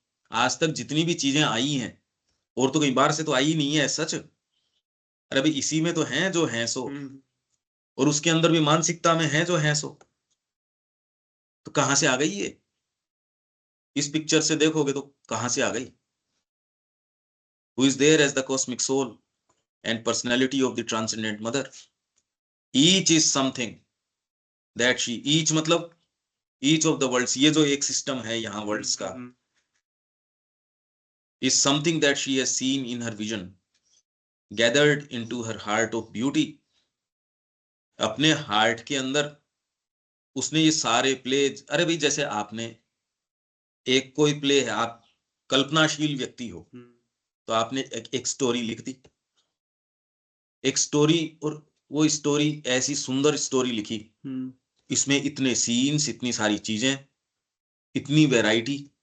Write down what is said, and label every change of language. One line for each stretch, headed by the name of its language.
Hindi: आज तक जितनी भी चीजें आई हैं, और तो कहीं बाहर से तो आई ही नहीं है सच। अरे भाई इसी में तो हैं जो हैं सो, और उसके अंदर भी मानसिकता में है जो हैं सो। तो कहां से आ गई ये? इस पिक्चर से देखोगे तो कहां से आ गई?
English: Who is there as the cosmic soul and personality of the transcendent mother? Each is something that she, each मतलब each of the worlds,
Hindi: ये जो एक सिस्टम है यहाँ वर्ल्ड्स का,
English: is something that she has seen in her vision, gathered into her heart of beauty.
Hindi: अपने heart के अंदर उसने ये सारे प्ले, अरे भाई जैसे आपने एक कोई प्ले है, आप कल्पनाशील व्यक्ति हो, तो आपने एक स्टोरी लिख दी, एक स्टोरी, और वो स्टोरी ऐसी सुंदर स्टोरी लिखी, इसमें इतने सीन्स, इतनी सारी चीजें, इतनी वैरायटी।